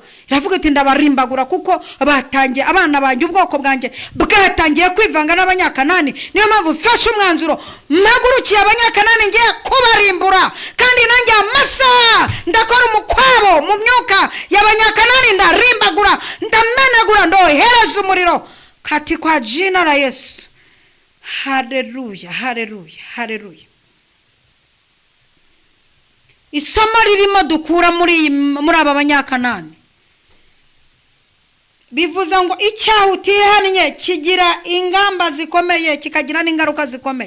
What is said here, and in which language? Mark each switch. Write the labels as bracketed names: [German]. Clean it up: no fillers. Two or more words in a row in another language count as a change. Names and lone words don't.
[Kinyarwanda] Iravuga iti ndabarimbagura kuko batangiye, abana banjye ubwoko bwanjye bwatangiye kwivanga n'Abanyakanani. Niyo mpamvu mfashe umwanzuro mpagurukiye Abanyakanani ngiye kubarimbura, kandi nanjye amasaha ndakora umukwabo mu myuka y'Abanyakanani, ndarimbagura, ndamenagura, ndohereza umuriro. [Swahili] Kati kwa Jina la Yesu. [Kinyarwanda] Haleluya, haleluya, haleluya. Isomo ririmo dukura muri aba Banyakanani bivuze ngo icyaha utihannye kigira ingamba zikomeye, kikagira n'ingaruka zikomeye.